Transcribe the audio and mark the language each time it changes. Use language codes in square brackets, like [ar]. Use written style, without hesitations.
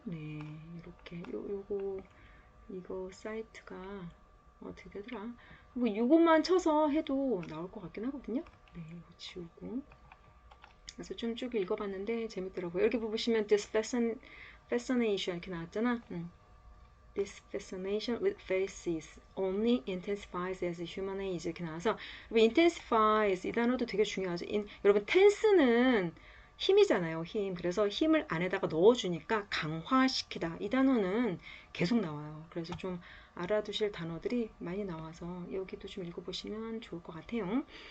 [ko] 네, 이렇게 이거 사이트가 어떻게 되더라? 뭐 이것만 쳐서 해도 나올 것 같긴 하거든요. 네, 이거 지우고. 그래서 좀 쭉 읽어봤는데 재밌더라고요. 여기 보시면 [en] this fascination [ko] 이렇게 나왔잖아. [en] This fascination with faces only intensifies as human age [ko] 이렇게 나와서 [en] intensifies [ko] 이 단어도 되게 중요하죠. 여러분 tense는 힘이잖아요. 힘. 그래서 힘을 안에다가 넣어주니까 강화시키다. 이 단어는 계속 나와요. 그래서 좀 알아두실 단어들이 많이 나와서 여기도 좀 읽어보시면 좋을 것 같아요.